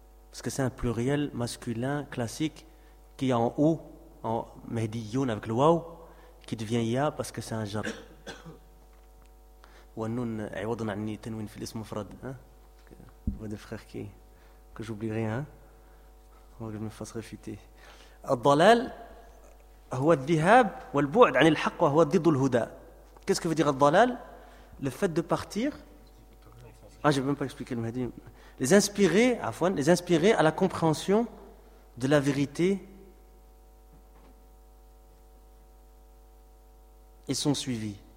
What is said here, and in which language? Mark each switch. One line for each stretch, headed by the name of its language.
French: Parce que c'est un pluriel masculin classique qui est en ou, en mahdiyoun avec le waou, qui devient ya parce que c'est un jar.
Arabic: Wa nun iwadun anni tanwin fil ism mufrad.
French: Voilà des frères que j'oublie rien. Faut que je me fasse réfuter.
Arabic: الضلال هو الذهاب والبعد عن الحق وهو ضد الهدى.
French: Qu'est-ce que veut dire الضلال? Le fait de partir. Ah, je vais même pas expliquer le Mahdi. Les inspirer à la compréhension de la vérité et son suivi.